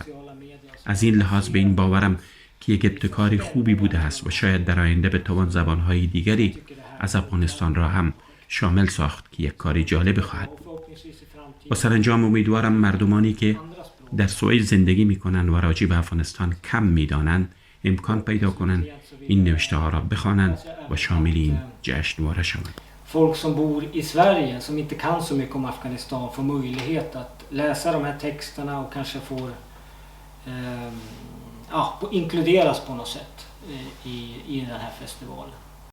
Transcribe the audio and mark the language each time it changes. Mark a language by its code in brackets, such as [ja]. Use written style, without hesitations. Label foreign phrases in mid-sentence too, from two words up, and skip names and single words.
[fa] از این لحاظ به این باورم که یک ابتکاری خوبی بوده است و شاید در آینده بتوان زبان‌های دیگری از افغانستان را هم شامل ساخت که یک کاری جالب خواهد بود. و سرانجام امیدوارم مردمانی که در سوئد زندگی می‌کنند و راجع به افغانستان کم می‌دانند امکان پیدا کنند این نوشته ها را بخوانند و شامل این جشنواره شوند. [sv] Folk som bor i Sverige som inte kan så mycket om Afghanistan får möjlighet att läsa de här texterna och kanske får inkluderas på något sätt i den här festivalen.